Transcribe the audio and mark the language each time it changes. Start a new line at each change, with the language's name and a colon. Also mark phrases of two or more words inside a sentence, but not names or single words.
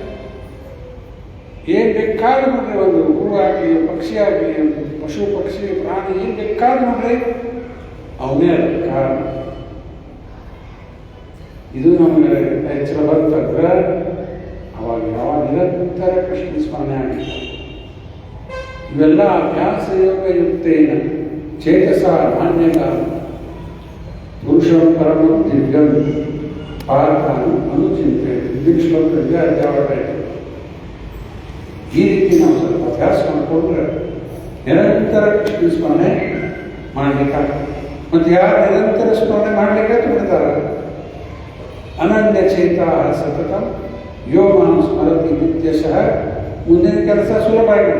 Kannada: ಏನ್ ಬೇಕಾದ್ರೂ ನೋಡ್ರಿ, ಒಂದು ಹೂವು ಆಗಲಿ, ಪಕ್ಷಿ ಆಗಲಿ, ಒಂದು ಪಶು ಪಕ್ಷಿ ಪ್ರಾಣಿ ಏನ್ ಬೇಕಾದ್ರೂ ನೋಡ್ರಿ ಅವನೇ ಅದ ಕಾರಣ. ಇದು ನಮಗೆ ಎಚ್ಚರ ಬಂತಂದ್ರೆ ಅವಾಗ ಯಾವ ನಿರಂತರ ಕೃಷ್ಣ ಸ್ಮರಣೆ ಆಗಿಲ್ಲ.
Sanskrit: ಇವೆಲ್ಲ ಅಭ್ಯಾಸ ಯೋಗ ಯುಕ್ತೇನ ಚೇತಸ ನಾಣ್ಯಗ ಪುರುಷಂ ಪರಮಂ ದಿವ್ಯಂ ಪಾರ್ಥಾನು ಅನುಚಿಂತೆ
Kannada: ಶ್ಲೋಕದಲ್ಲಿ ಅಧ್ಯಾಯ. ಈ ರೀತಿ ನಾವು ಸ್ವಲ್ಪ ಅಭ್ಯಾಸ ಮಾಡಿಕೊಂಡ್ರೆ ನಿರಂತರ ಕೃಷ್ಣ ಸ್ಮರಣೆ ಮಾಡ್ಲಿಕ್ಕಾಗ್ತದೆ. ಮತ್ತು ಯಾರು ನಿರಂತರ ಸ್ಮರಣೆ ಮಾಡ್ಲಿಕ್ಕೆ ಬಿಡ್ತಾರೆ,
Sanskrit: ಅನನ್ಯ ಚೇತ ಸತತ ಯೋ ಮಾಂ ಸ್ಮರತಿ ನಿತ್ಯಶಃ,
Kannada: ಮುಂದಿನ ಕೆಲಸ ಸುಲಭ ಆಗಿದೆ.